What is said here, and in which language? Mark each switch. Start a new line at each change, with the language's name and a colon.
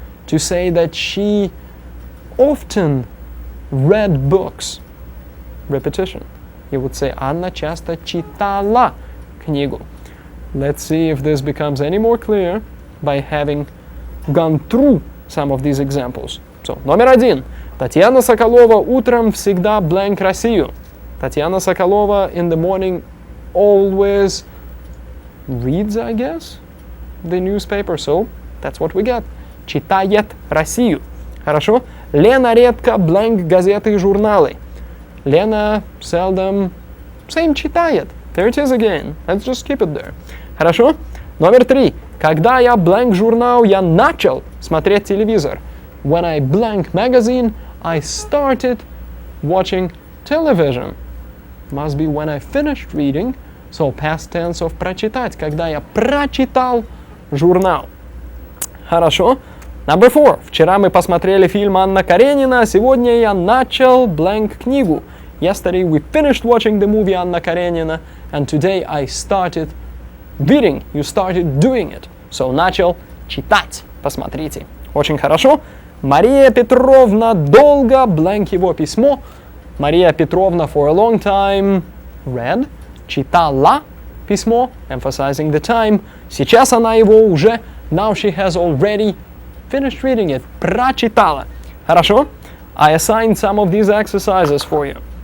English: To say that she often read books, repetition, you would say
Russian: Анна часто читала книгу.
English: Let's see if this becomes any more clear by having gone through some of these examples.
Russian: So, номер 1. Татьяна Соколова утром всегда blank Россию.
English: Татьяна Соколова in the morning always reads, I guess, the newspaper. So, that's what we get.
Russian: Читает Россию. Хорошо? Лена редко blank газеты и журналы.
English: Лена seldom same читает. There it is again. Let's just keep it there.
Russian: Хорошо? Номер 3. Когда я blank журнал, я начал смотреть телевизор.
English: When I blank magazine, I started watching television. Must be when I finished reading. So past tense of прочитать.
Russian: Когда я прочитал журнал.
English: Хорошо? Number 4.
Russian: Вчера мы посмотрели фильм Анна Каренина. Сегодня я начал blank книгу.
English: Yesterday we finished watching the movie Anna Karenina, and today I started reading. You started doing it.
Russian: So начал читать. Посмотрите. Очень хорошо. Мария Петровна долго blank его письмо.
English: Мария Петровна for a long time read.
Russian: Читала письмо,
English: emphasizing the time.
Russian: Сейчас она его уже,
English: now she has already finished reading it.
Russian: Прочитала. Хорошо?
English: I assigned some of these exercises for you.